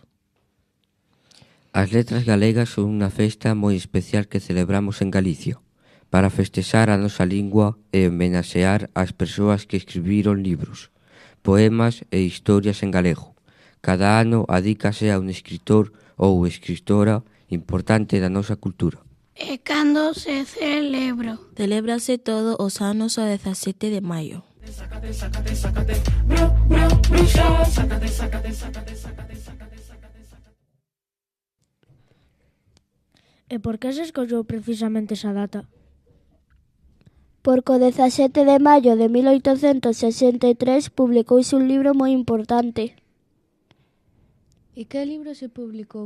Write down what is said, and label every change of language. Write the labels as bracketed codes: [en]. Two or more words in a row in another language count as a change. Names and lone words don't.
[gl] As letras galegas son unha festa moi especial que celebramos en Galicia para festexar a nosa lingua e homenaxear as persoas que escribiron libros, poemas e historias en galego. Cada ano adícase a un escritor ou escritora importante da nosa cultura. E cando se celebra? Celébrase todos os anos o 17 de maio. Sácate, sácate, sácate, bru, bru, bruxa. Sácate, sácate, sácate, sácate, sácate, sácate, sácate. E por que se escolleu precisamente esa data? Porque o 17 de maio de 1863 publicouse un libro moi importante. E que libro se publicou?